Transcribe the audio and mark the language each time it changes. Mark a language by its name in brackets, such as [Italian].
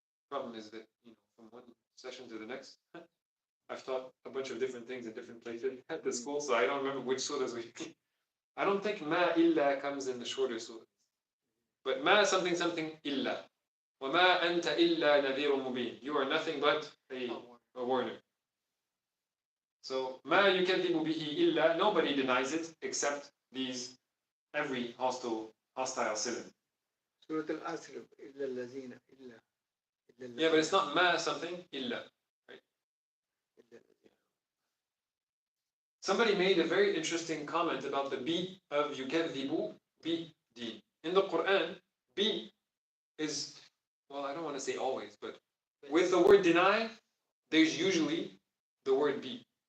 [English] Problem is that, from one session to the next, I've taught a bunch of different things in different places at the school, so I don't remember which surahs we. I don't think ma illa comes in the shorter surahs. But ma something something illa. [Arabic] وَمَا أَنْتَ إِلَّا نَذِيرٌ مُبِينٌ. [English] You are nothing but a warner. [Arabic] So, مَا يُكَذِّبُ بِهِ إِلَّا. [English] Nobody denies it except every hostile sinner. [Arabic] Surah Al-Asr, إِلَّا الَّذِينَ إِلَّا. [English] Yeah, but it's not ma something illa. Right? Somebody made a very interesting comment about the B of [Arabic] يُكَذِّبُ بِدِينٍ. [English] In the Quran, B is, well, I don't want to say always, but with the word deny, there's usually the word be.